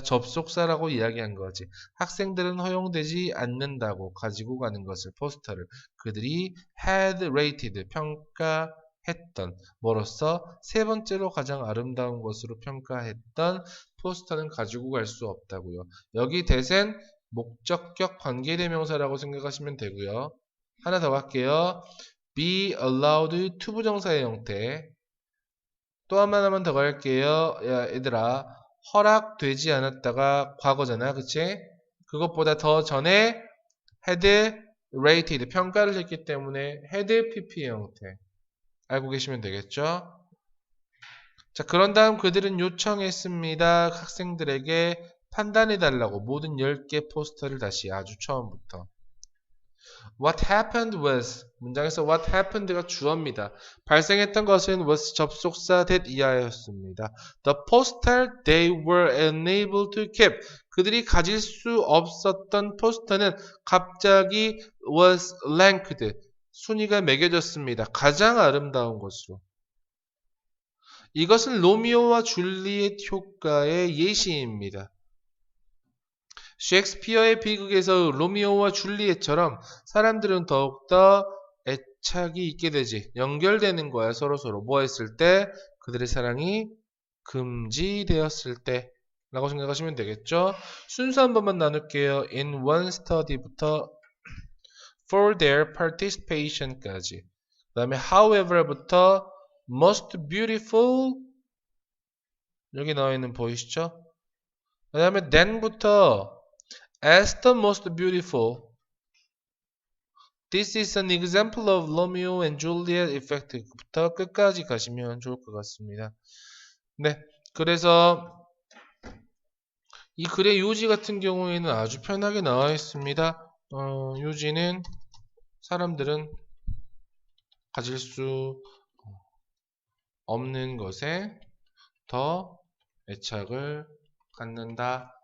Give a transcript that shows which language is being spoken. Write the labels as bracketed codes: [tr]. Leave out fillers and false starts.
[ko] 접속사라고 이야기한 거지. 학생들은 허용되지 않는다고 가지고 가는 것을 포스터를 그들이 [en] had rated [ko] 평가했던 뭐로서 세 번째로 가장 아름다운 것으로 평가했던 포스터는 가지고 갈 수 없다고요. 여기 that은 목적격 관계대명사라고 생각하시면 되고요. 하나 더 갈게요. [en] be allowed to [ko] 부정사의 형태. 또 하나만 더 갈게요. 야, 얘들아. 허락되지 않았다가 과거잖아. 그치? 그것보다 더 전에 [en] had rated [ko] 평가를 했기 때문에 had pp의 형태. 알고 계시면 되겠죠? 자, 그런 다음 그들은 요청했습니다. 학생들에게 판단해달라고 모든 10개 포스터를 다시 아주 처음부터. [en] What happened was [ko] 문장에서 what happened가 주어입니다. 발생했던 것은 was 접속사 that 이하였습니다. [en] The poster they were unable to keep [ko] 그들이 가질 수 없었던 포스터는 갑자기 was ranked 순위가 매겨졌습니다. 가장 아름다운 것으로. 이것은 로미오와 줄리엣 효과의 예시입니다. 셰익스피어의 비극에서 로미오와 줄리엣처럼 사람들은 더욱더 애착이 있게 되지. 연결되는 거야, 서로서로. 뭐 했을 때? 그들의 사랑이 금지되었을 때. 라고 생각하시면 되겠죠? 순서 한 번만 나눌게요. [en] In one study [ko] 부터 [en] for their participation [ko] 까지. 그 다음에 however부터 [en] most beautiful [ko] 여기 나와 있는 보이시죠? 그 다음에 then부터 [en] as the most beautiful. This is an example of Romeo and Juliet effect [ko] 부터 끝까지 가시면 좋을 것 같습니다. 네, 그래서 이 글의 요지 같은 경우에는 아주 편하게 나와 있습니다. 요지는 사람들은 가질 수 없는 것에 더 애착을 갖는다.